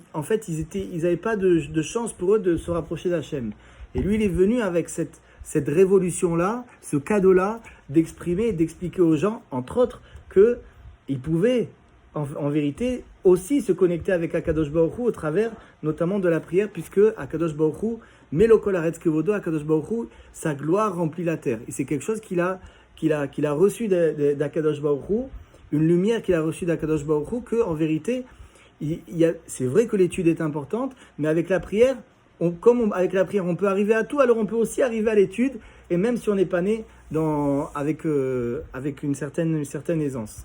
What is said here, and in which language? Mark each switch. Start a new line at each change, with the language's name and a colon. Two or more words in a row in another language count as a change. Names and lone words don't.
French: En fait ils n'avaient pas de chance pour eux de se rapprocher d'Hachem. Et lui il est venu avec cette révolution-là, ce cadeau-là, d'exprimer et d'expliquer aux gens, entre autres, qu'ils pouvaient en vérité aussi se connecter avec
Hebrew: הקדוש ברוך הוא
French: au travers notamment de la prière, puisque
Hebrew: הקדוש ברוך הוא מלא כל הארץ כבודו הקדוש ברוך הוא,
French: sa gloire remplit la terre. Et c'est quelque chose qu'il a reçu d'
Hebrew: הקדוש ברוך הוא,
French: une lumière qu'il a reçue d'
Hebrew: הקדוש ברוך הוא,
French: qu'en vérité, c'est vrai que l'étude est importante, mais avec la prière, avec la prière, on peut arriver à tout, alors on peut aussi arriver à l'étude, et même si on n'est pas né avec une certaine aisance.